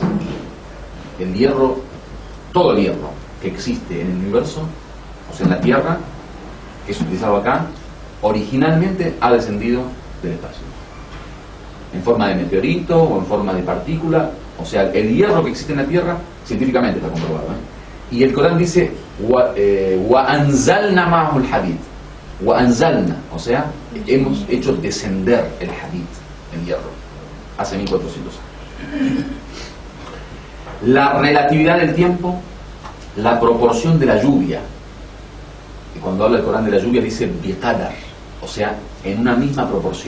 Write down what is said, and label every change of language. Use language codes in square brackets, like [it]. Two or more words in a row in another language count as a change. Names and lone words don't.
[es] El hierro, todo el hierro que existe en el universo, o sea, en la tierra, que es utilizado acá, originalmente ha descendido del espacio. En forma de meteorito o en forma de partícula. O sea, el hierro que existe en la tierra, científicamente está comprobado, Y el Corán dice [ar] وَأَنزَلْنَا مَعَهُ الْحَدِيدِ وَأَنزَلْنَا, [es] o sea, hemos hecho descender el hadid, el hierro, hace 1400 años. La relatividad del tiempo, la proporción de la lluvia. Y cuando habla el Corán de la lluvia dice biqadar, o sea, en una misma proporción.